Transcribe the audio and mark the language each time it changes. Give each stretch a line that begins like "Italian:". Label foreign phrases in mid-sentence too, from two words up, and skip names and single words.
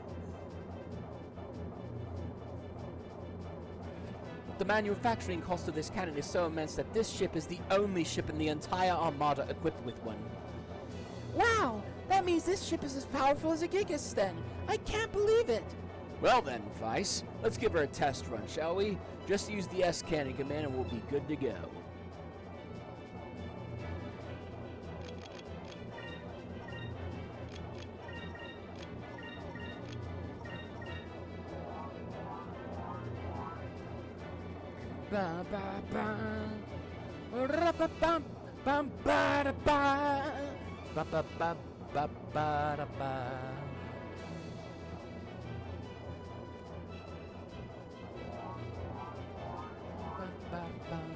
English: The manufacturing cost of this cannon is so immense that this ship is the only ship in the entire Armada equipped with one. Wow! That means this ship is as powerful as a Gigas then. I can't believe it. Well then, Vice, let's give her a test run, shall we? Just use the S-cannon command and we'll be good to go. Ba ba ba. Ra ba bum bum ba da ba. Ba ba ba ba ba da ba. Ba ba ba.